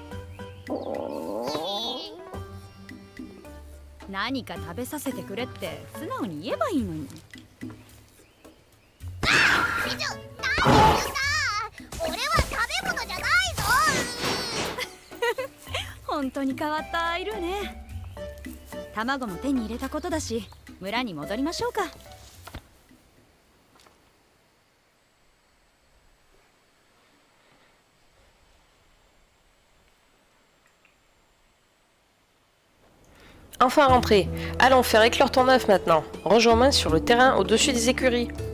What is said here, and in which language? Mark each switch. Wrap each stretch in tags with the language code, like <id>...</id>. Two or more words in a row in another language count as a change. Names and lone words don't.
<ja>何か食べさせてくれって素直に言えばいいのに。美女、何言ってんだ。俺は食べ物じゃないぞ。本当に変わったアイルーね。卵も手に入れたことだし、村に戻りましょうか。</ja> <fr>Enfin rentré. Allons faire éclore ton œuf maintenant. Rejoins-moi sur le terrain au-dessus des écuries.</fr>